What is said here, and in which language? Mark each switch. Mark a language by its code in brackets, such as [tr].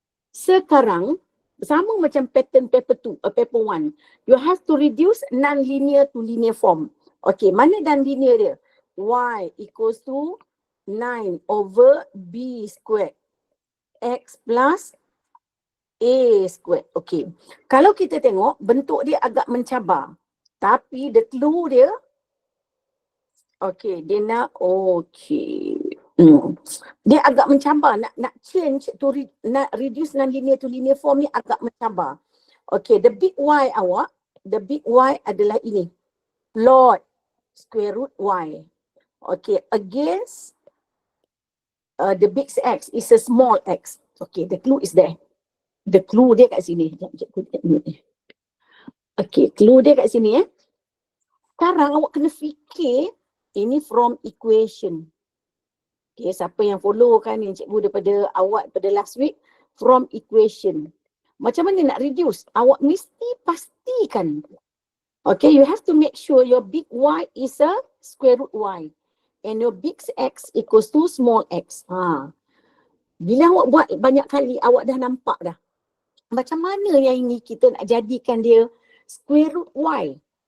[ms] Sekarang, sama macam pattern paper 1. [en] You have to reduce non-linear to linear form. Okay, [ms] mana non-linear dia? [en] Y equals to 9 over B squared. X plus A squared. Okay. [ms] Kalau kita tengok, bentuk dia agak mencabar. Tapi [en] the clue [ms] dia, okay, dia nak, okay. Dia agak mencabar, nak [en] change to [ms] nak [en] reduce non-linear to linear form [ms] ni agak mencabar. [en] Okay, the big Y [ms] awak, [en] the big Y [ms] adalah ini. [en] Plot square root Y. Okay, against the big X is a small x. Okay, the clue is there. The clue [ms] dia kat sini. Okay, clue dia kat sini Sekarang awak kena fikir ini [en] from equation. [ms] Okay, siapa yang follow kan yang cikgu daripada awak pada [en] last week, from equation. [ms] Macam mana nak reduce? Awak mesti pastikan. [en] Okay, you have to make sure your big Y is a square root Y. And your big X equals to small x. [ms] Bila awak buat banyak kali, awak dah nampak dah. Macam mana yang ini kita nak jadikan dia [en] square root Y.